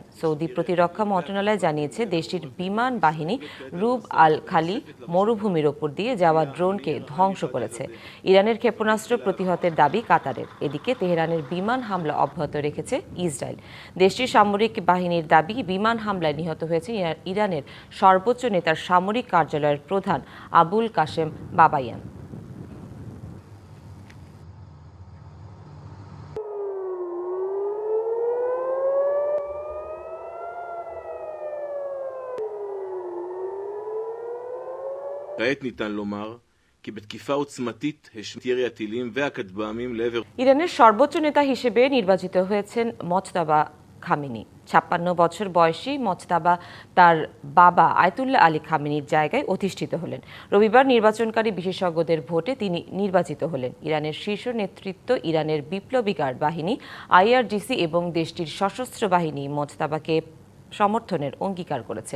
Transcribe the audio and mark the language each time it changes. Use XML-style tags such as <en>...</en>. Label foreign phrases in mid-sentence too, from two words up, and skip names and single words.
<bn>সৌদি প্রতিরক্ষা মন্ত্রণালয় জানিয়েছে, দেশটির বিমান বাহিনী রুব আল খালি মরুভূমির ওপর দিয়ে যাওয়া ড্রোনকে ধ্বংস করেছে। ইরানের ক্ষেপণাস্ত্র প্রতিহতের দাবি কাতারের। এদিকে তেহরানের বিমান হামলা অব্যাহত রেখেছে ইসরায়েল। দেশটির সামরিক বাহিনীর দাবি, বিমান হামলায় নিহত হয়েছে ইরানের সর্বোচ্চ নেতার সামরিক কার্যালয়ের প্রধান আবুল কাশেম বাবাইয়ান।</bn> <he>כעת ניתן לומר כי בתקיפה עוצמתית השמיט ירי הטילים והכטב"מים לעבר</he> <bn>ইরানের সর্বোচ্চ নেতা হিসেবে নির্বাচিত হয়েছেন মোজতাবা খামেনি। 56 বছর বয়সী মোজতাবা তার বাবা আয়াতুল্লাহ আলী খামেনির জায়গায় অধিষ্ঠিত হলেন। রবিবার নির্বাচনকারী বিশেষজ্ঞদের ভোটে তিনি নির্বাচিত হলেন। ইরানের শীর্ষ নেতৃত্ব, ইরানের বিপ্লবী গার্ড বাহিনী IRGC এবং দেশটির সশস্ত্র বাহিনী মোজতাবাকে সমর্থনের অঙ্গীকার করেছে।</bn>